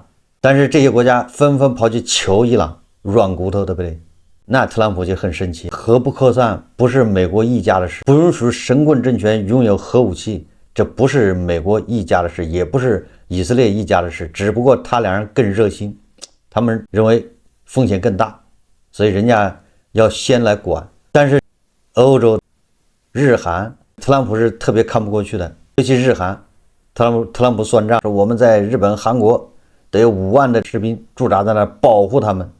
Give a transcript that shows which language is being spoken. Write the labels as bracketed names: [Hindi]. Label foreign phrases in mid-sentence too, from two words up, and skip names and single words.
[Chinese] 但是這些國家紛紛跑去求伊朗軟骨頭，對不對？那特朗普就很生氣，核不擴散不是美國一家的事，不允許神棍政權擁有核武器，這不是美國一家的事，也不是以色列一家的事，只不過他俩人更熱心，他們認為風險更大，所以人家要先來管。但是歐洲、日韓，特朗普是特別看不過去的，尤其日韓，特朗普算賬，說我們在日本、韓國得有5萬的士兵駐紮在那兒保護他們。